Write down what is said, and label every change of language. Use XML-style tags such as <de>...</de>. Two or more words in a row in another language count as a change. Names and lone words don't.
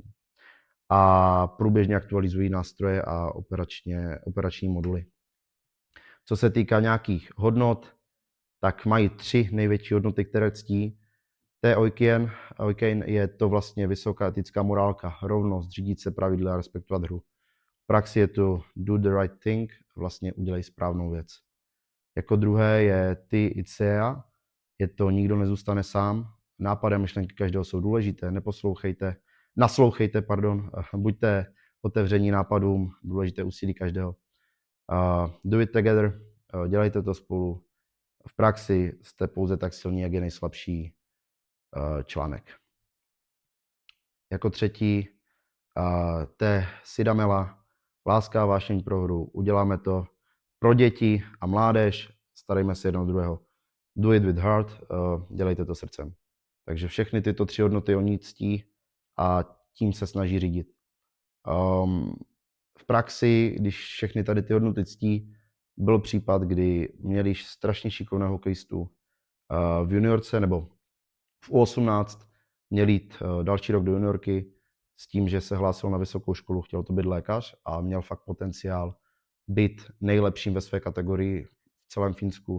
<cs>A průběžně aktualizují nástroje a operační moduly. Co se týká nějakých hodnot, tak mají 3 největší hodnoty, které ctí. To je Oikein je to vlastně vysoká etická morálka, rovnost, řídit se pravidla a respektovat hru. V praxi je to</cs> <en>do the right thing,</en> <cs>vlastně udělej správnou věc. Jako druhé je ty Icea, je to nikdo nezůstane sám, nápady a myšlenky každého jsou důležité, naslouchejte, buďte otevření nápadům, důležité úsilí každého.</cs> <en>Do it together,</en> <cs>dělejte to spolu. V praxi jste pouze tak silní, jak je nejslabší článek. Jako třetí, Sidamela, láska a vášeň pro hru. Uděláme to pro děti a mládež, starejme se jedno druhého.</cs> <en>Do it with heart,</en> <cs>dělejte to srdcem. Takže všechny tyto 3 hodnoty oni ctí a tím se snaží řídit. V praxi, když všechny tady ty hodnoty ctí, byl případ, kdy měli strašně šikovného hokejistu v juniorce nebo v U18, měl jít další rok do juniorky s tím, že se hlásil na vysokou školu, chtěl to být lékař a měl fakt potenciál být nejlepším ve své kategorii v celém Finsku.</cs>